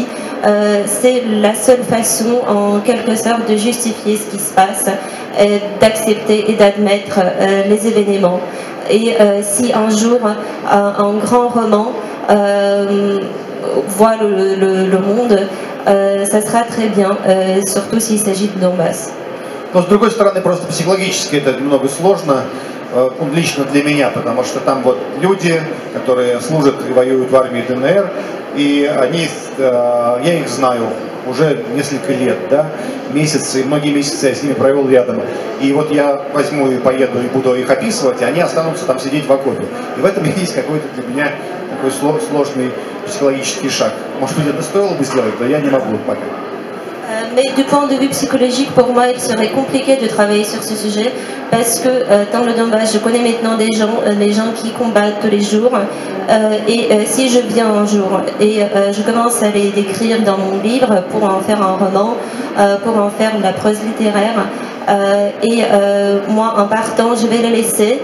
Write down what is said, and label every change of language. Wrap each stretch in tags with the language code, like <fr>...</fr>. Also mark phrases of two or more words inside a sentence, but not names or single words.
<fr>C'est la seule façon en quelque sorte de justifier ce qui se passe, d'accepter et d'admettre les événements. Et si un jour un grand roman voit le monde, ça sera très bien, surtout s'il s'agit de Donbass.</fr> <ru>Но с другой стороны, просто психологически это немного сложно, лично для меня, потому что там вот люди, которые служат и воюют в армии ДНР, и они, я их знаю уже несколько лет, да, месяцы, многие месяцы я с ними провел рядом. И вот я возьму и поеду и буду их описывать, и они останутся там сидеть в окопе. И в этом есть какой-то для меня такой sложный psychologique шаг. Может быть, это стоило бы сделать, но я не могу пока.</ru> <fr>Mais du point de vue psychologique, pour moi, il serait compliqué de travailler sur ce sujet parce que dans le Donbass, je connais maintenant des gens qui combattent tous les jours. Et si je viens un jour et je commence à les décrire dans mon livre pour en faire un roman, pour en faire de la prose littéraire, et moi, en partant, je vais les laisser.</fr>